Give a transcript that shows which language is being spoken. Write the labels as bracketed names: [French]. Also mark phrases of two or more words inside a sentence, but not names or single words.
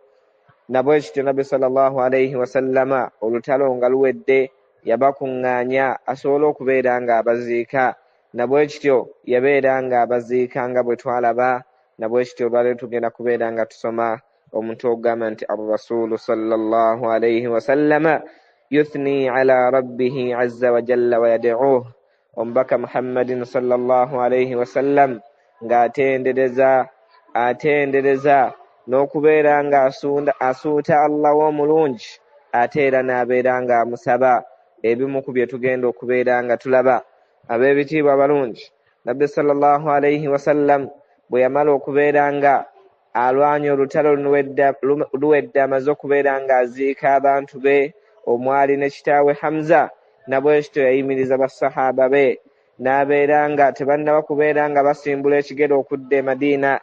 [Ganda] Nabwe kityo Nabbi [Arabic] صلى الله عليه وسلم [Ganda] olutalo nga luwedde yabakuŋŋaanya asobole okubeera nga abaziika. Nabwe kityo yabeera nga abaziika nga bwe twalaba. Nabwe kityo olwaleero tugenda kubeera nga tusoma omutwe ogugamba nti [Arabic] الرسول صلى الله عليه وسلم يثني على ربه عز و جل و يدعوه. [Ganda] Omubaka Muhammadin [Arabic] صلى الله عليه وسلم [Ganda] ng'atendereza n'okubeera nga asuuta Allah w'omulungi, ate era n'abeera nga amusaba. Ebimu ku bye tugenda okubeera nga tulaba. Ab'ebitiibwa abalungi, Nabbi [Arabic] صلى الله عليه وسلم [Ganda] bwe yamala okubeera nga alwanya olutalo luwedde, amaze okubeera nga aziika abantu be omwali ne kitaawe Hamza, nabwe kityo yayimiriza basahaba be, n'abeera nga tebannaba kubeera nga basimbula ekigero okudda e Madiina.